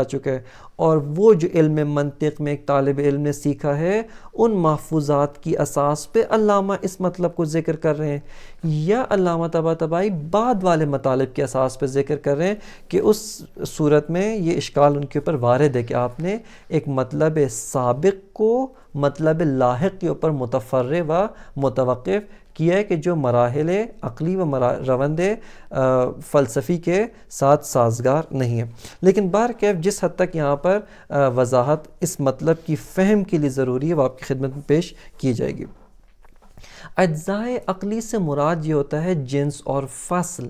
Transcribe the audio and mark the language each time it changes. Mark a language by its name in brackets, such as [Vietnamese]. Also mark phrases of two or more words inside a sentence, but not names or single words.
[Urdu] چکا ہے، اور وہ جو علم منطق میں ایک طالب علم نے سیکھا ہے، ان محفوظات کی اساس پہ علامہ اس مطلب کو ذکر کر رہے ہیں، یا علامہ طباطبائی بعد والے مطالب کے اساس پہ ذکر کر رہے ہیں کہ اس صورت میں یہ اشکال ان کے اوپر وارد ہے کہ آپ نے ایک مطلب سابق کو مطلب لاحق کے اوپر متفرع و متوقف کیا ہے کہ جو مراحل عقلی و روند فلسفی کے ساتھ سازگار نہیں ہے. لیکن بہرکیف جس حد تک یہاں پر وضاحت اس مطلب کی فہم کے لیے ضروری ہے وہ آپ کی خدمت میں پیش کی جائے گی. اجزاء عقلی سے مراد یہ ہوتا ہے جنس اور فصل.